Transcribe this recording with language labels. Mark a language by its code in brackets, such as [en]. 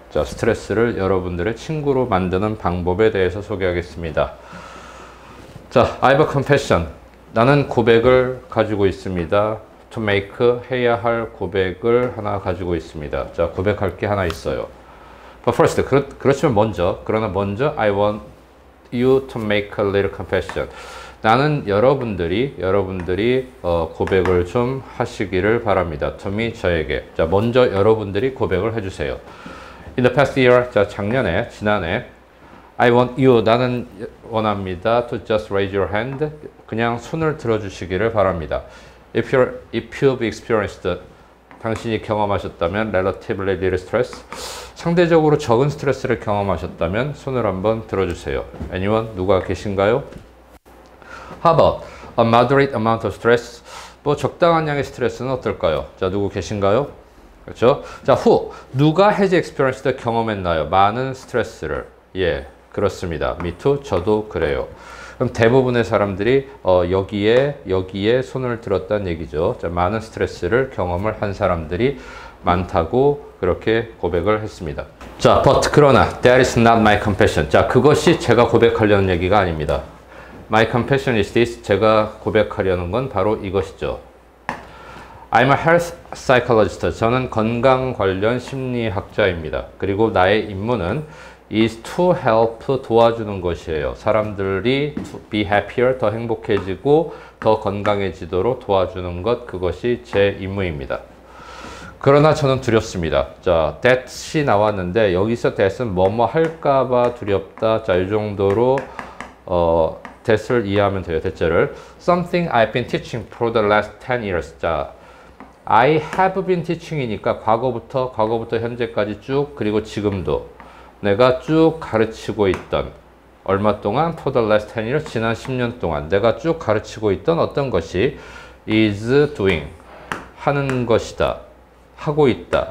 [ko] 자, 스트레스를 여러분들의 친구로 만드는 방법에 대해서 소개하겠습니다. [en] 자, I have a confession. [ko] 나는 고백을 가지고 있습니다. [en] To make. [ko] 해야 할 고백을 하나 가지고 있습니다. 자, 고백할 게 하나 있어요. [en] But first, [ko] 그렇지만 먼저 [en] I want you to make a little confession. [ko] 나는 여러분들이 고백을 좀 하시기를 바랍니다. [en] To me, [ko] 저에게. 자, 먼저 여러분들이 고백을 해주세요. [en] In the past year, 자, [ko] 지난해, [en] I want you, [ko] 나는 원합니다. [en] To just raise your hand. [ko] 그냥 손을 들어주시기를 바랍니다. [en] If you've experienced, [ko] 당신이 경험하셨다면 [en] relatively little stress, [ko] 상대적으로 적은 스트레스를 경험하셨다면 손을 한번 들어주세요. [en] Anyone? [ko] 누가 계신가요? [en] How about a moderate amount of stress? [ko] 뭐 적당한 양의 스트레스는 어떨까요? 자, 누구 계신가요? 그렇죠? 자, who? 누가 [en] has experienced [ko] 경험했나요? 많은 스트레스를. 예, 그렇습니다. [en] Me too. [ko] 저도 그래요. 그럼 대부분의 사람들이 여기에 손을 들었다는 얘기죠. 자, 많은 스트레스를 경험을 한 사람들이 많다고 그렇게 고백을 했습니다. [en] 자, but [ko] 그러나 [en] that is not my confession. [ko] 자, 그것이 제가 고백하려는 얘기가 아닙니다. [en] My confession is this. [ko] 제가 고백하려는 건 바로 이것이죠. [en] I'm a health psychologist. [ko] 저는 건강 관련 심리학자입니다. 그리고 나의 임무는 [en] is to help, [ko] 도와주는 것이에요. 사람들이 [en] to be happier, [ko] 더 행복해지고 더 건강해지도록 도와주는 것, 그것이 제 임무입니다. 그러나 저는 두렵습니다. 자, that이 나왔는데 여기서 that은 뭐뭐 할까봐 두렵다. 자, 이 정도로 that을 이해하면 돼요. [en] that를 something I've been teaching for the last 10 years. [ko] 자, [en] I have been teaching [ko] 이니까 과거부터 현재까지 쭉, 그리고 지금도 내가 쭉 가르치고 있던, 얼마 동안? [en] For the last 10 years, [ko] 지난 10년 동안 내가 쭉 가르치고 있던 어떤 것이 [en] is doing, [ko] 하는 것이다, 하고 있다.